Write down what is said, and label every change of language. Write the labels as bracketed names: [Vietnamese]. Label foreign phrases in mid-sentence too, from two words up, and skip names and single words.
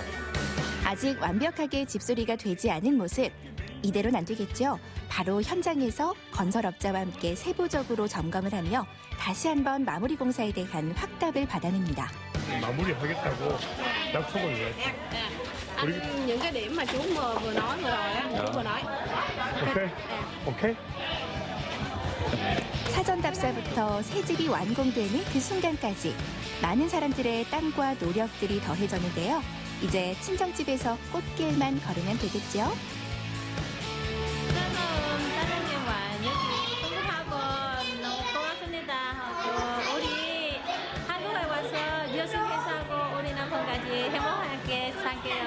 [Korean] 아직 완벽하게 집수리가 되지 않은 모습. 이대로는 안 되겠죠. 바로 현장에서 건설업자와 함께 세부적으로 점검을 하며 다시 한번 마무리 공사에 대한 확답을 받아냅니다. 마무리하겠다고 약속을 해. [Vietnamese] Ăn những cái điểm mà chú vừa nói vừa rồi á, chú vừa nói. [English] okay. okay. [Korean] 사전 답사부터 새 집이 완공되는 그 순간까지 많은 사람들의 땀과 노력들이 더해졌는데요. 이제 친정집에서 꽃길만 걸으면 되겠죠. 사장님과 여기 공부하고 너무 고맙습니다 하고 우리 한국에 와서 열심히 사고 우리 남편까지 행복하게 살게요.